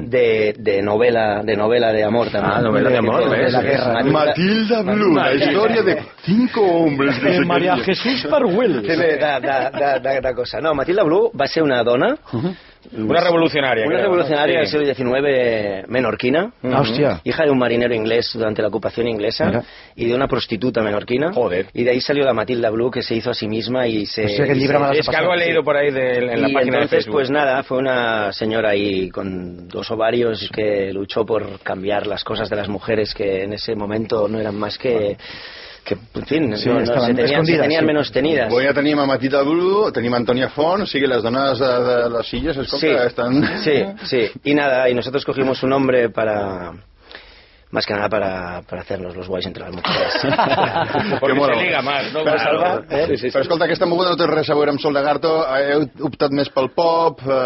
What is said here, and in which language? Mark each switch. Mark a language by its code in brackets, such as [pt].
[ca] De novel·la d'amor, també. Ah, novel·la d'amor, de la guerra. Matilda Blue. La història de 5 homes de Maria Jesús Parguel. De cosa. No, Matilda Blue va ser una dona. Una revolucionària. Una revolucionària del segle XIX, menorquina. Hòstia. [es] Hija de un marinero inglés durante la ocupación inglesa. Y de una prostituta menorquina. Joder. Y de ahí salió la Matilda Blue, que se hizo a sí misma y se... Hostia, que el libro me has pasado. Es que algo he leído por ahí en la página de Facebook. Y entonces, pues nada, fue una señora ahí con dos ovarios que luchó por cambiar las cosas de las mujeres, que en ese momento no eran más que... [ca] que, [es] en fin, [ca] sí, se tenien menys tenides. Bueno, ja tenim a Matita Blu, tenim a Antonia Font, o sigui, les dones de les Illes, escolta, estan... [es] Sí, sí, i nada, i nosotros cogimos un nombre para... Más que nada para hacernos los guays entre las mujeres. Porque se liga más, ¿no? Pero, Salva, sí. [ca] Pero escolta, aquesta moguda no té res a veure amb Sol Lagarto, heu optat més pel pop...